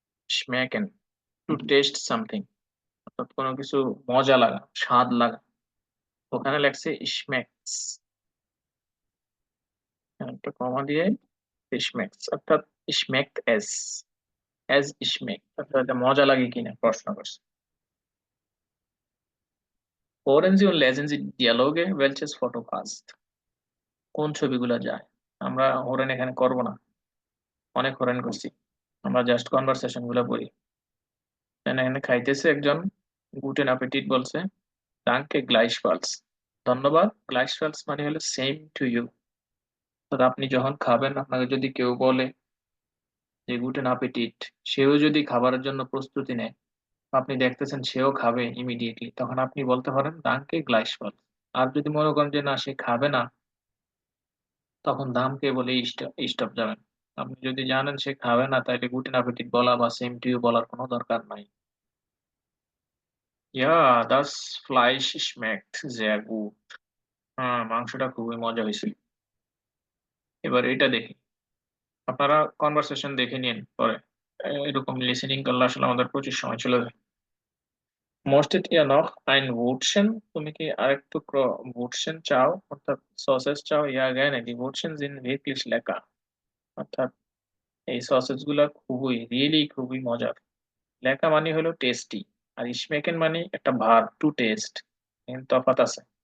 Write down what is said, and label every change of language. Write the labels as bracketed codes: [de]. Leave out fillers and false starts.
[bn] ইশমেকেন, [en] to taste something, [bn] অর্থাৎ কোনো কিছু মজা লাগা, স্বাদ লাগা। ওখানে লেখছে ইশমেক্স, একটা কমা দিয়ে ইশমেক্স, অর্থাৎ ইশমেক্ট এজ ইশমেক, অর্থাৎ এটা মজা লাগে কিনা প্রশ্ন করছে। [de] Hören Sie und lesen Sie Dialoge, welches Foto passt? [bn] কোন ছবিগুলো যায়? আমরা হরেন এখানে করব না, অনেক হরেন করছি, আমরা জাস্ট কনভারসেশন গুলো পড়ি। এখানে খাইতেছে একজন, [de] গুটেন অ্যাপেটিট [bn] বলছে, [de] ডাঙ্কে গ্লাইশফালস, [bn] ধন্যবাদ। গ্লাইশফালস মানে হলো [en] Same to you. [bn] অর্থাৎ আপনি যখন খাবেন, আপনাকে যদি কেউ বলে যে [de] গুটেন অ্যাপেটিট, [bn] সেও যদি খাবারের জন্য প্রস্তুতি নেয়, আপনি দেখতেছেন সেও খাবে ইমিডিয়েটলি, তখন আপনি বলতে পারেন [de] ডাঙ্কে গ্লাইশফালস। [bn] আর যদি মনে করেন যে না, সে খাবে না, তখন দামকে বলে স্টপ যাবেন। আপনি যদি জানেন সে খাবে না, তাহলে গুটেন অ্যাপেটিট বলা বা [en] same to you [bn] বলার কোনো দরকার নাই। [de] ইয়া, দাস ফ্লাইশ schmeckt sehr gut। [bn] হ্যাঁ, মাংসটা খুবই মজা হয়েছিল। এবার এটা দেখি, আপনারা কনভারসেশন দেখে নিন পরে। এরকম লিসেনিং করলে আসলে আমাদের প্রচুর সময় চলে যায়। [de] Möchtet ihr noch ein Wurstchen? [bn] তুমি কি আরেক টুকরো Wurstchen চাও, অর্থাৎ সসেস চাও? [de] ইয়া gerne, die Wurstchen sind wirklich lecker। [bn] অর্থাৎ এই সসেস গুলা খুবই মজার। লেকা মানে হলো টেস্টি, আর ইশমেকেন মানে একটা ভার্ব, [en] to taste, [bn] তফাৎ আছে।